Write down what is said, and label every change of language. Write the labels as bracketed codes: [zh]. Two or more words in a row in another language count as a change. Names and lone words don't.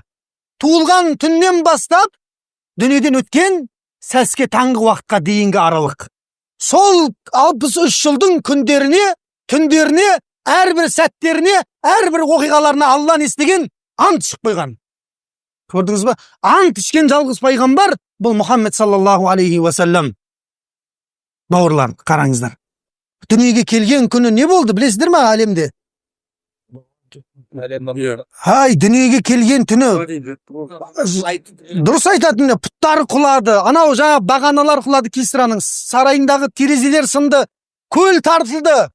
[kk] Туылған түннен бастап дүниеден өткен сәске таңғы уақытқа дейінгі аралық. Сол 63 жылдың күндеріне, түндеріне, әрбір сәттеріне, әрбір оқиғаларына Алла не істеген? Ант ішіп қойған. Көрдіңіз ба? Ант ішкен жалғыз пайғамбар бұл Мұхаммед [ar] صلى الله عليه وسلم. [kk] Бауырлар, қараңыздар. Дүниеге келген күні не болды, білесіздер ме әлемде? Ай, дүниеге келген түні дұрыс айтатын, пұттары құлады, анау жаңа бағаналар құлады, Кисраның сарайындағы терезелер сынды, көл тартылды.